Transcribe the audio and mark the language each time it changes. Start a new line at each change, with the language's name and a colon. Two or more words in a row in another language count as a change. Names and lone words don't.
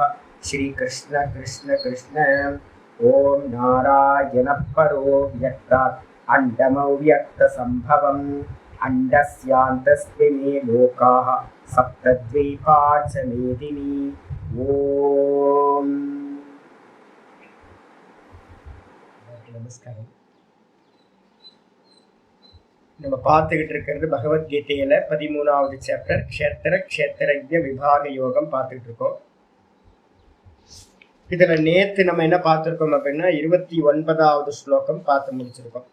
Sanskrit: श्री कृष्ण कृष्ण कृष्ण। ओम नारायण परो व्यक्तात् अण्डमव्यक्तसम्भवम् अण्डस्यान्तस्मिन् लोकाः सप्तद्वीपा च मेदिनी।
Tamil: ओम நமஸ்காரம். நம்ம பார்த்துக்கிட்டு இருக்கிறது பகவத்கீதையில 13வது சாப்டர் க்ஷேத்திர விபாக யோகம் பார்த்துக்கிட்டு இருக்கோம். இதுல நேத்து நம்ம என்ன பார்த்திருக்கோம் அப்படின்னா 29வது ஸ்லோகம் பார்த்து முடிச்சிருக்கோம்.